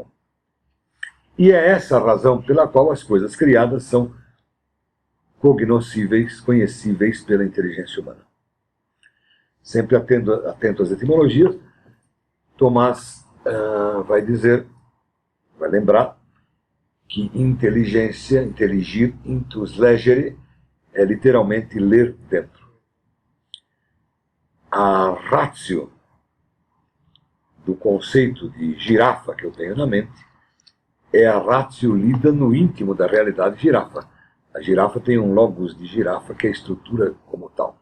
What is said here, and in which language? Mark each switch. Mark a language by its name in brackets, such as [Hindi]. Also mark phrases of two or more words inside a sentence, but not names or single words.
[Portuguese] E é essa a razão pela qual as coisas criadas são cognoscíveis, conhecíveis pela inteligência humana. Sempre atento às etimologias, Tomás vai lembrar que inteligência, [Latin] intelligir, intus legere, [Portuguese] é literalmente ler dentro. A ratio do conceito de girafa que eu tenho na mente é a ratio lida no íntimo da realidade girafa. A girafa tem um logos de girafa que é a estrutura como tal.